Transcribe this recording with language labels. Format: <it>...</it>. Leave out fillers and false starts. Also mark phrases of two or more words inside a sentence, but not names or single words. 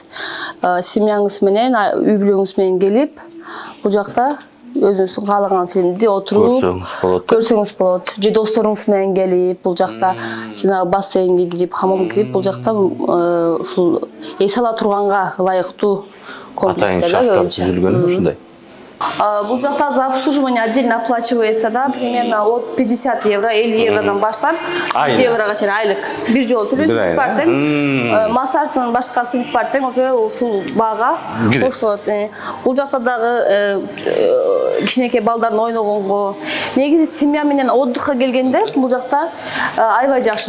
<ky>Семьяңыз менен, үй бүлөңүз менен келип, бул жакта өзүңүздүн каалаган фильмди отуруп көрсөңүз болот. Же досторуңуз менен келип, бул жакта жанагы бассейнге кирип, хамамга кирип, бул жакта ушул эс ала турганга ылайыктуу комплекстер көбүнчө. Ушундай. Бул жакта</ky> <ru>за обслуживание отдельно оплачивается, да, примерно от 50 евро,</ru> <ky>50 евродан баштап 100 еврога чейин айлык. Бир жолу төлөсүп бар тең. Массаждын башкасы бүт бар тең, уже ушул баага кошулат. Бул жакта дагы кичинекей балдардын ойногонго, негизи семья менен отдыхка келгенде бул жакта аябай жакшы.</ky>